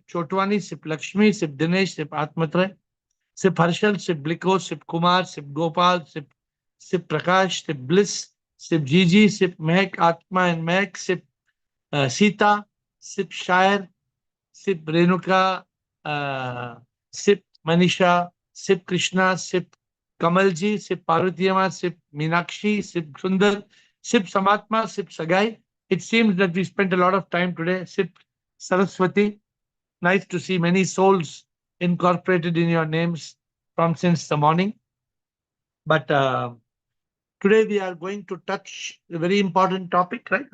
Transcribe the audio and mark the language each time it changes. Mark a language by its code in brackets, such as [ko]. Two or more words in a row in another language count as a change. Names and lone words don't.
[en] Chotwani, Sip Lakshmi, Sip Dinesh, Sip Atmatray, Sip Harshal, Sip Bliko, Sip Kumar, Sip Gopal, Sip Prakash, Sip Bliss, Sip Gigi, Sip Mehak, Atma and Mehak, Sip Sita, Sip Shair, Sip Renuka, Sip Manisha, Sip Krishna, Sip Kamalji, Sip Parvatiyama, Sip Meenakshi, Sip Sundar, Sip Samatma, Sip Sagai. It seems that we spent a lot of time today. Sip Saraswati. Nice to see many souls incorporated in your names from since the morning. But today we are going to touch a very important topic, right?